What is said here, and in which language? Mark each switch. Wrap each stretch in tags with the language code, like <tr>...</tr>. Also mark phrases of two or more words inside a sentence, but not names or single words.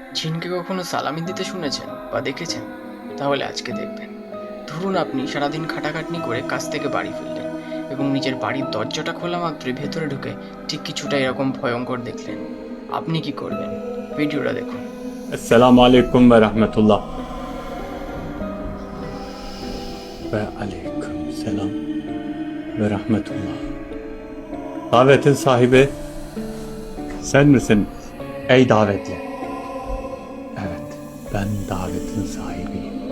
<bn>চীনকে কখনো সালামি দিতে শুনেছেন বা দেখেছেন? তাহলে আজকে দেখবেন। ধরুন আপনি সারাদিন খাটাখাটনি করে কাজ থেকে বাড়ি ফিরলেন এবং নিজের বাড়ির দরজাটা খোলা মাত্রই ভেতরে ঢুকে ঠিক কিছুটা এরকম ভয়ঙ্কর দেখলেন। আপনি কি করবেন? ভিডিওটা দেখুন।</bn> <tr>Esselamu Aleyküm ve Rahmetullah. Ve Aleyküm Selam ve Rahmetullah. Davetin sahibi sen misin ey davetli? Evet, ben davetin sahibiyim.</tr>